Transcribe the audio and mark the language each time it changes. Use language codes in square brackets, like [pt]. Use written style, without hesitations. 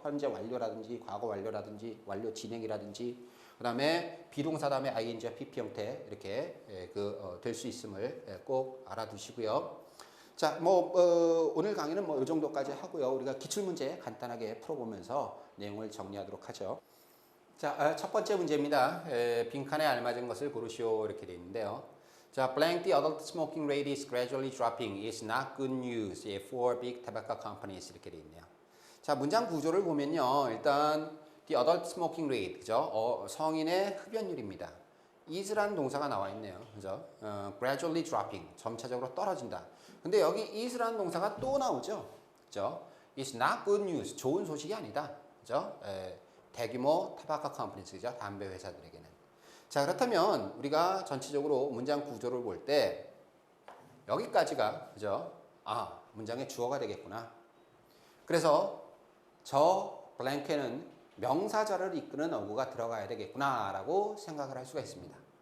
[ko] 현재 완료라든지 과거 완료라든지 완료 진행이라든지, 그 다음에 비동사 다음에 ing와 pp 형태 이렇게 될 수 있음을 꼭 알아두시고요. 자, 오늘 강의는 이 정도까지 하고요. 우리가 기출문제 간단하게 풀어보면서 내용을 정리하도록 하죠. 자, 첫 번째 문제입니다. 빈칸에 알맞은 것을 고르시오 이렇게 되어 있는데요. [en] 자, blank the adult smoking rate is gradually dropping is not good news for big tobacco companies [ko] 이렇게 되어 있네요. 자, 문장 구조를 보면요. 일단 the adult smoking rate, 그죠? 성인의 흡연율입니다. is라는 동사가 나와 있네요. 그죠? [en] gradually dropping, [ko] 점차적으로 떨어진다. 근데 여기 is라는 동사가 또 나오죠. 그죠? [en] It's not good news, [ko] 좋은 소식이 아니다. 그죠? 대규모 타바코 컴퍼니스, 그죠? 담배 회사들에게는. 자, 그렇다면 우리가 전체적으로 문장 구조를 볼 때 여기까지가, 그죠? 문장의 주어가 되겠구나. 그래서 저 블랭크에는 명사절을 이끄는 어구가 들어가야 되겠구나 라고 생각을 할 수가 있습니다.